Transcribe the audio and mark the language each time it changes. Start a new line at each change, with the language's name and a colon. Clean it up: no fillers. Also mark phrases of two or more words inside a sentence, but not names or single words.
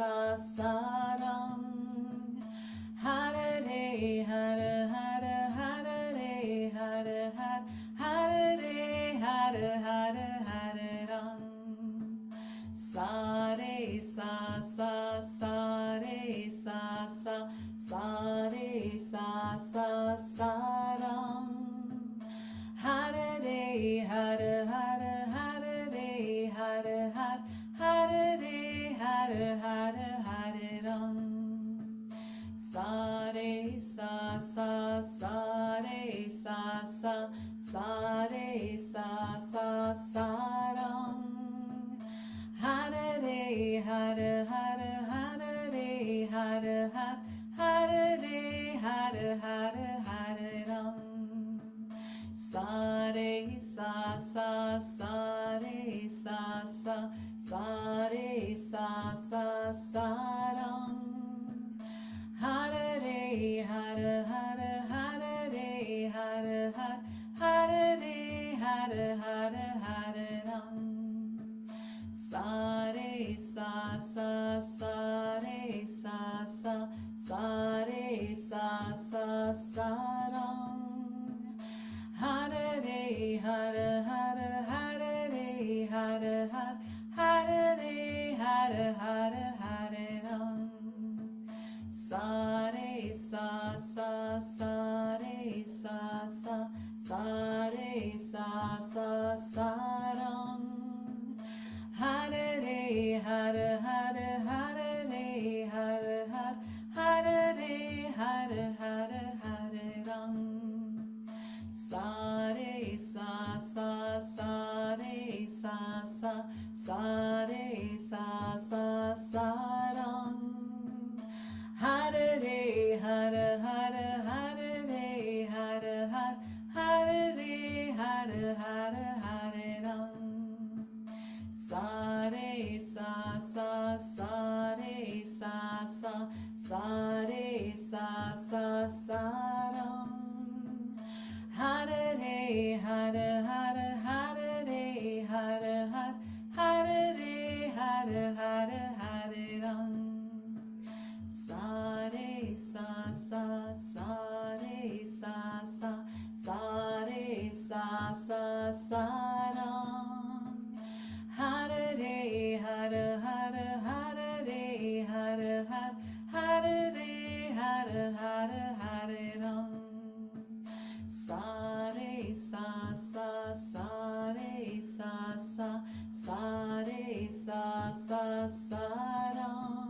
Hindi: sarang.
Sanskrit: Hare hare hare hare hare hare hare hare hare hare ram. Sa re sa sa sa re sa sa sa re sa sa sa ram. Hare hare hare hare hare hare hare hare hare ram. Sa re sa sa sa re sa sa sa re sa sa sa ram. Hare hare hare hare hare hare hare hare hare ram. Sa re sa sa sa re sa sa sa re sa sa sa ram. Hare hare hare hare hare hare hare hare ram. Sa re sa sa sa re sa sa sa re sa sa sa ram. Hare hare hare hare hare hare hare hare ram. Sa re sa sa sa re sa sa sa re sa sa sa ram. Hare hare hare hare hare hare hare hare ram. Sa re sa sa sa re sa sa sa re sa sa sa ram. Hare hare hare hare hare hare hare hare ram. Sa re sa sa sa re sa sa sa re sa sa sa ram. Hare hare hare hare hare hare hare hare ram. Sa re sa sa sa re sa sa sa re sa sa sa ram. Hare hare hare hare hare hare hare ram. Sa re sa sa sa re sa sa sa re sa sa sa ram.